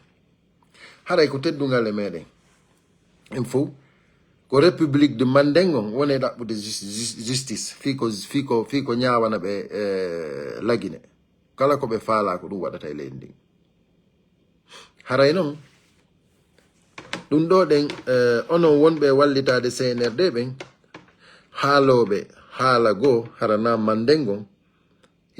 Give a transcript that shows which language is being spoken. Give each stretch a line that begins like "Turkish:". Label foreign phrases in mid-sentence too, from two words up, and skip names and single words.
Fula: Haray ko teddungal e meɗen en fof ko
French: république de Mandeng
Fula: on woni ɗaɓɓude justice fi ko ñawana ɓe lagine kala ko ɓe faala ko ɗum waɗata e leydi ndin. Haray noon ɗum ɗo ɗen onon wonɓe wallitade CNRD ɓen haaloɓe haala goo harana Mandeng on iɗon duwa faamude onon kadi hulon Allah herson. Hulon Allah herson. Voilà, haray ceerno mo nenen mbo vraiment
English: big up.
Fula: Meɗen respectuma. Wallahi meɗen respectuma. Kala Guinéen jo no doama teddinde.
French: Voilà, parce que vraiment